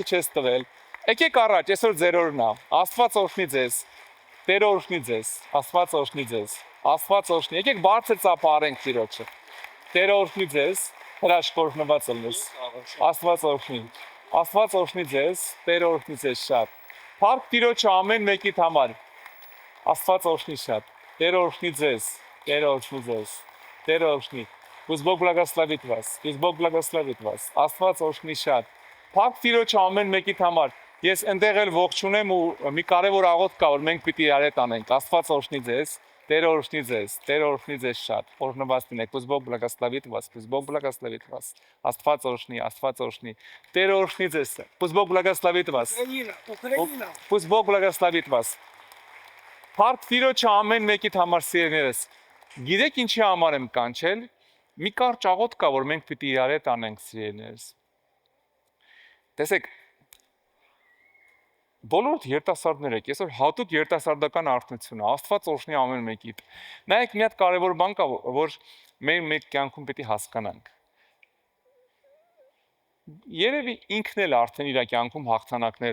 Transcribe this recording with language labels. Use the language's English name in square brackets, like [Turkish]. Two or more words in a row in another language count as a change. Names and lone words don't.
[Armenian] չես տվել, եկեք առաջ, այսօր ձեր օրն է։ Աստված օրհնի ձեզ։ Տեր օրհնի ձեզ։ Աստված օրհնի ձեզ։ Աստված օրհնի։ Եկեք բարձր ծափարենք Տիրոջը։ Տեր օրհնի ձեզ, հրաշք օրհնված ելնես։ Աստված օրհնի։ Աստված օրհնի ձեզ, Տեր օրհնի ձեզ շատ։ Փառք Տիրոջը ամեն մեկիդ համար։ Աստված օրհնի շատ։ Տեր օրհնի ձեզ, Տեր օրհնի ձեզ, Տեր օրհնի։ [Russian] Пусть Бог благословит вас. Пусть Бог благословит вас. [Armenian] Աստված օրհնի շատ։ Փառք Տիրոջը ամեն մեկիդ համար։ Ես այնտեղ էլ ողջունեմ ու մի կարևոր աղոթք կա, որ մենք պիտի իրար հետ անենք։ Աստված օրհնի ձեզ, Տեր օրհնի ձեզ, Տեր օրհնի ձեզ շատ։ Օրհնված լինեք։ [Russian] Пусть Бог благословит вас. Пусть Бог благословит вас. [Armenian] Աստված օրհնի, Աստված օրհնի։ Տեր օրհնի ձեզ։ [Russian] Пусть Бог благословит вас. [Armenian] Ուկրաինա։ [Russian] Пусть Бог благословит вас. [Armenian] Փառք Տիրոջը ամեն մեկիդ համար սիրելիներս։ Գիտեք ինչի համար եմ կանչել։ Մի կարճ աղոթք կա, որ մենք պիտի իրար հետ անենք սիրելիներս։ Տեսեք, բոլոր երիտասարդներ եք, այսօր հատուկ երիտասարդական արթնություն է, Աստված օրհնի ամեն մեկիդ։ Նայեք, մի հատ կարևոր բան կա, որ մեր մեկ կյանքում պիտի հասկանանք։ Երևի ինքն էլ արդեն իր կյանքում հաղթանակներ